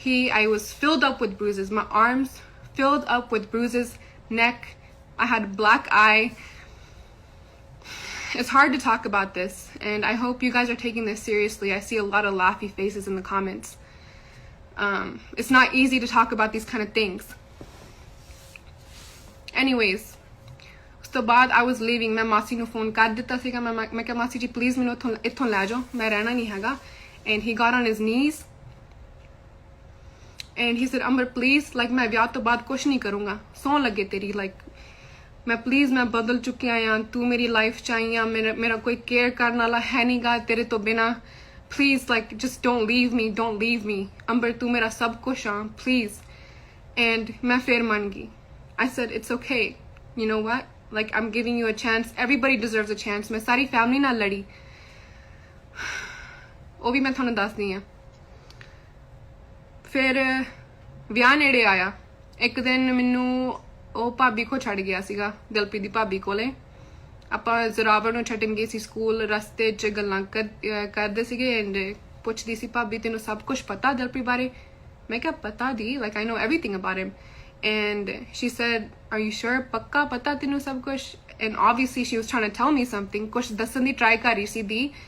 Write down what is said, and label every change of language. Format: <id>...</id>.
<en>I was filled up with bruises. My arms filled up with bruises, neck. I had black eye. It's hard to talk about this, and I hope you guys are taking this seriously. I see a lot of laughy faces in the comments. It's not easy to talk about these kind of things.</en> <pa>Anyways, ਉਸ ਤੋਂ ਬਾਅਦ</pa> <en>I was leaving,</en> <pa>ਮੈਂ ਮਾਸੀ ਨੂੰ phone ਕਰ ਦਿੱਤਾ ਸੀਗਾ, ਮੈਂ ਕਿਹਾ ਮਾਸੀ ਜੀ ਪਲੀਜ਼ ਮੈਨੂੰ ਇੱਥੋਂ ਲੈ ਜਾਓ, ਮੈਂ ਰਹਿਣਾ ਨਹੀਂ ਹੈਗਾ.</pa> <en>And he got on his knees and he said, Amber please,</en> <pa>like ਮੈਂ ਵਿਆਹ ਤੋਂ ਬਾਅਦ ਕੁਛ ਨਹੀਂ ਕਰੂੰਗਾ, ਸੌਂ ਲੱਗੇ ਤੇਰੀ, like ਮੈਂ ਪਲੀਜ਼, ਮੈਂ ਬਦਲ ਚੁੱਕਿਆ ਆ, ਤੂੰ ਮੇਰੀ ਲਾਈਫ ਚ ਆਈ ਆ, ਮੇਰਾ ਕੋਈ ਕੇਅਰ ਕਰਨ ਵਾਲਾ ਹੈ ਨਹੀਂਗਾ ਤੇਰੇ ਤੋਂ ਬਿਨਾ, please,</pa> <en>like just don't leave me,</en> <pa>Amber ਤੂੰ ਮੇਰਾ ਸਭ ਕੁਛ ਆ, please. And ਮੈਂ ਫਿਰ ਮੰਨ ਗਈ.</pa> <en>I said, it's okay. You know what? Like, I'm giving you a chance. Everybody deserves a chance.</en> <pa>मैं सारी family ਨਾਲ ਲੜੀ, ਉਹ ਵੀ ਮੈਂ ਤੁਹਾਨੂੰ ਦੱਸਦੀ ਆ. ਫਿਰ ਵਿਆਹ ਨੇੜੇ ਆਇਆ, ਇੱਕ ਦਿਨ ਮੈਨੂੰ ਉਹ ਭਾਬੀ ਕੋ ਛੱਡ ਗਿਆ ਸੀਗਾ, ਦਿਲਪ੍ਰੀਤ ਦੀ ਭਾਬੀ ਕੋਲੇ. ਆਪਾਂ ਜ਼ਰਾਵਰ ਨੂੰ ਛੱਡਣ ਗਏ ਸੀ ਸਕੂਲ, ਰਸਤੇ 'ਚ ਗੱਲਾਂ ਕਰਦੇ ਸੀਗੇ, ਐਂਡ ਪੁੱਛਦੀ ਸੀ ਭਾਬੀ ਤੈਨੂੰ ਸਭ ਕੁਝ ਪਤਾ ਦਿਲਪ੍ਰੀਤ ਬਾਰੇ? ਮੈਂ ਕਿਹਾ ਪਤਾ ਦੀ,</pa> <en>like I know everything about him. And she said, are you sure?</en> <pa>Pakka pata tenu sab kuch?</pa> <en>And obviously she was trying to tell me something,</en> <pa>kuch dassan di try kar rahi si di.</pa>